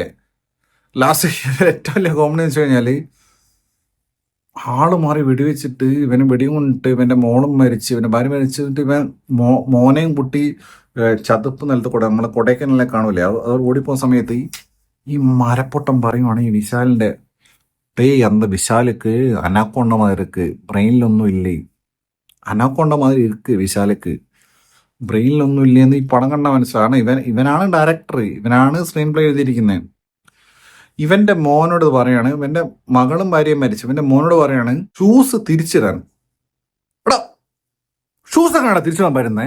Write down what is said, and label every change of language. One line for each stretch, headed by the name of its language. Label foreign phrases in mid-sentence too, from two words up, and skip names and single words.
Malayalam: ലാസ്റ്റ് ഏറ്റവും വലിയ കോമഡി എന്ന് വെച്ച് കഴിഞ്ഞാൽ ആള് മാറി വെടിവെച്ചിട്ട് ഇവന് വെടിയും കൊണ്ടിട്ട് ഇവൻ്റെ മോളും മരിച്ച്, ഇവൻ്റെ ഭാര്യ മരിച്ചിട്ട് ഇവൻ മോനെയും കുട്ടി ചതുപ്പ് നിലത്ത് കൂടെ നമ്മളെ കൊടൈക്കനാലിലെ കാണൂലേ, അത് ഓടിപ്പോകുന്ന സമയത്ത് ഈ മരപ്പൊട്ടം പറയുവാണ് ഈ വിശാലിൻ്റെ
Tamil: அந்த விஷாலுக்கு அனாக்கோண்ட மாதிரி இருக்கு, பிரெயின்ல ஒன்றும் இல்லை. அனாக்கோண்டா மாதிரி இருக்கு விஷாலுக்கு,
Malayalam: ബ്രെയിനിലൊന്നും ഇല്ലെന്ന് ഈ പടം കണ്ട മനസ്സിലാണ്. ഇവനാണ് ഡയറക്ടർ, ഇവനാണ് സ്ക്രീൻ പ്ലേ എഴുതിയിരിക്കുന്നത്. ഇവന്റെ മോനോട് പറയാണ്, ഇവന്റെ മകളും ഭാര്യയും മരിച്ചു, ഇവന്റെ മോനോട് പറയാണ് ഷൂസ് തിരിച്ചിടാൻ. എടാ ഷൂസ് എങ്ങനെയാണ് തിരിച്ചിടാൻ പറ്റുന്നേ?